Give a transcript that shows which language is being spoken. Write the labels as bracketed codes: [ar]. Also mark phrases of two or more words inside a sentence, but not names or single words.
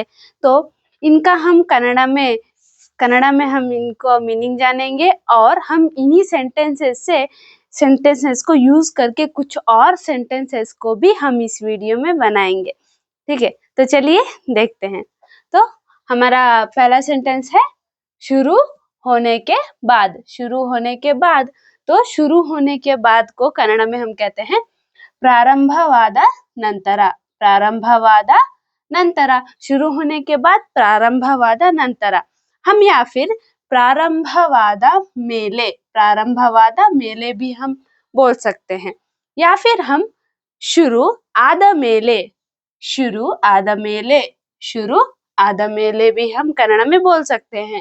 [hi] तो इनका हम कन्नड़ा में हम इनको मीनिंग जानेंगे और हम इन्हीं सेंटेंसेस को यूज करके कुछ और सेंटेंसेस को भी हम इस वीडियो में बनाएंगे। ठीक है, तो चलिए देखते हैं। तो हमारा पहला सेंटेंस है शुरू होने के बाद। शुरू होने के बाद, तो शुरू होने के बाद को कन्नड़ में हम कहते हैं [kn] ಪ್ರಾರಂಭವಾದ ನಂತರ। ಪ್ರಾರಂಭವಾದ ನಂತರ, [hi] शुरू होने के बाद [kn] ಪ್ರಾರಂಭವಾದ ನಂತರ। [hi] हम या फिर [kn] ಪ್ರಾರಂಭವಾದ ಮೇಲೆ, ಪ್ರಾರಂಭವಾದ ಮೇಲೆ [hi] भी हम बोल सकते हैं, या फिर हम [kn] ಶುರುವಾದ ಮೇಲೆ, ಶುರುವಾದ ಮೇಲೆ, ಶುರುವಾದ ಮೇಲೆ [hi] भी हम कन्नड़ में बोल सकते हैं।